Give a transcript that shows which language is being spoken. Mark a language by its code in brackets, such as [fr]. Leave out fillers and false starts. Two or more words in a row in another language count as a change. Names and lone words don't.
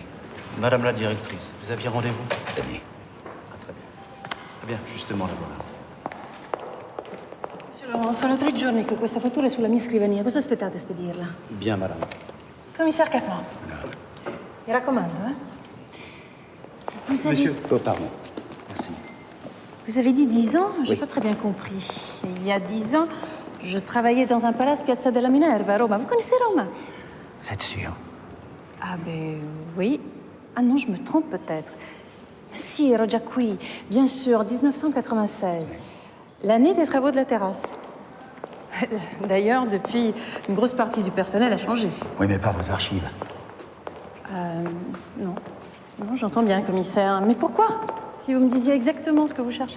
[fr] Madame la directrice, vous aviez rendez-vous? Venez. Ah, très bien. Très bien, justement, la voilà. [it] Sono 3 giorni che questa fattura è sulla mia scrivania. Cosa aspettate a spedirla? [fr] Bien, madame. Commissaire Kaplan. [it] Mi raccomando, [fr] hein? Vous avez... Monsieur. Oh, pardon. Merci. Vous avez dit 10 ans? J'ai Oui. pas très bien compris. Il y a 10 ans, je travaillais dans un palace Piazza della Minerva à Roma. Vous connaissez Roma? Vous êtes sûr? Ah ben oui. Ah non, je me trompe peut-être. [it] Ma si, ero già qui. [fr] Bien sûr, [it] 1996. [fr] L'année des travaux de la terrasse. D'ailleurs, depuis, une grosse partie du personnel a changé. Oui, mais pas vos archives. Non. Non, j'entends bien, commissaire. Mais pourquoi? Si vous me disiez exactement ce que vous cherchez.